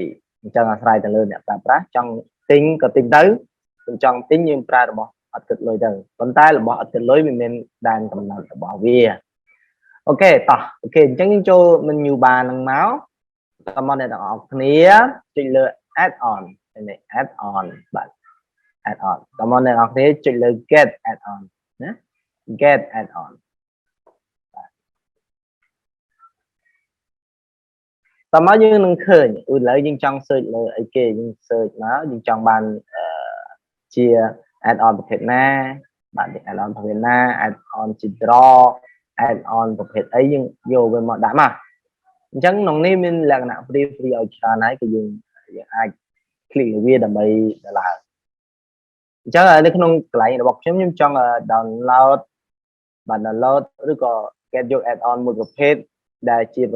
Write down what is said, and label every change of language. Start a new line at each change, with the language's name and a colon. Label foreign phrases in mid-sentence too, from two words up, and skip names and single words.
Khmer: អញ្ចឹងអាស្រ័យទៅលើអ្នកប្រើប្រាស់ចង់ទិញក៏ទិញទៅមិនចង់ទិញយើងប្រើរបស់អត់គិតលុយទៅប៉ុន្តែរបស់អត់គិតលុយវាមានដែនកំណត់របស់វាអូខេតោះអូខេអញ្ចឹងយើងចូល
English: menu bar
Khmer: ហ្នឹងមកតើមកអ្នកទាំងអស់គ្នាចុចលើ
English: add on
Khmer: នេះ
English: add on
Khmer: បាទ
English: add on
Khmer: តើមកអ្នកទាំងអស់គ្នាចុចលើ
English: get add on
Khmer: ណា
English: get add on
Khmer: តើមកយើងនឹងឃើញឥឡូវយើងចង់ search លើអីគេយើង search មកយើងចង់បានជា
English: add on
Khmer: ប្រភេទណាបាទ
English: add on
Khmer: ប្រភេទណា
English: add on
Khmer: ជា
English: draw add on
Khmer: ប្រភេទអីយើងយកវាមកដាក់មកអញ្ចឹងក្នុងនេះមាន លក្ខណៈ free ឲ្យច្រើនហើយគឺយើងអាច click លើវាដើម្បីឡើងអញ្ចឹងនៅក្នុងកន្លែងរបស់ខ្ញុំចង់ download បាទ download ឬក៏ get យក
English: add on
Khmer: មួយប្រភេទដែលជាប្រ